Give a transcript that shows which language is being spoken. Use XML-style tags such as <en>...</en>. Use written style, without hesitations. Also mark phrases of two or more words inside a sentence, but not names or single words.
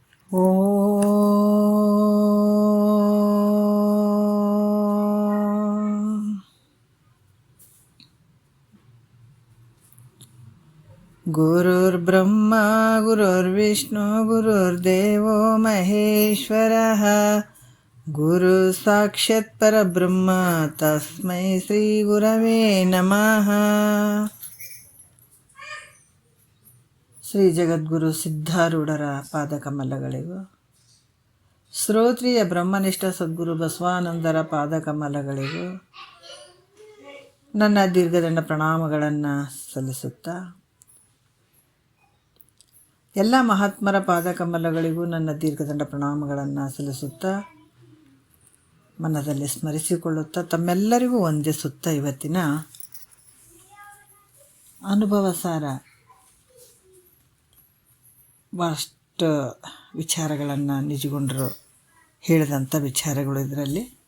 <sa>ಗುರುರ್ಬ್ರಹ್ಮ ಗುರುರ್ವಿಷ್ಣು ಗುರುರ್ದೇವೋ ಮಹೇಶ್ವರಃ ಗುರು ಸಾಕ್ಷಾತ್ ಪರಬ್ರಹ್ಮ ತಸ್ಮೈ ಶ್ರೀ ಗುರವೇ ನಮಃ.</sa> <kn>ಶ್ರೀ ಜಗದ್ಗುರು ಸಿದ್ಧಾರೂಢರ ಪಾದಕಮಲಗಳಿಗೂ, ಶ್ರೋತ್ರಿಯ ಬ್ರಹ್ಮನಿಷ್ಠ ಸದ್ಗುರು ಬಸವಾನಂದರ ಪಾದಕಮಲಗಳಿಗೂ ನನ್ನ ದೀರ್ಘದಂಡ ಪ್ರಣಾಮಗಳನ್ನು ಸಲ್ಲಿಸುತ್ತಾ, ಎಲ್ಲ ಮಹಾತ್ಮರ ಪಾದಕಮಲಗಳಿಗೂ ನನ್ನ ದೀರ್ಘದಂಡ ಪ್ರಣಾಮಗಳನ್ನು ಸಲ್ಲಿಸುತ್ತಾ, ಮನದಲ್ಲಿ ಸ್ಮರಿಸಿಕೊಳ್ಳುತ್ತಾ, ತಮ್ಮೆಲ್ಲರಿಗೂ ವಂದಿಸುತ್ತಾ, ಇವತ್ತಿನ ಅನುಭವ ಸಾರ ಭಾಳಷ್ಟು ವಿಚಾರಗಳನ್ನು ನಿಜಗೊಂಡರು ಹೇಳಿದಂಥ ವಿಚಾರಗಳು ಇದರಲ್ಲಿ.</kn>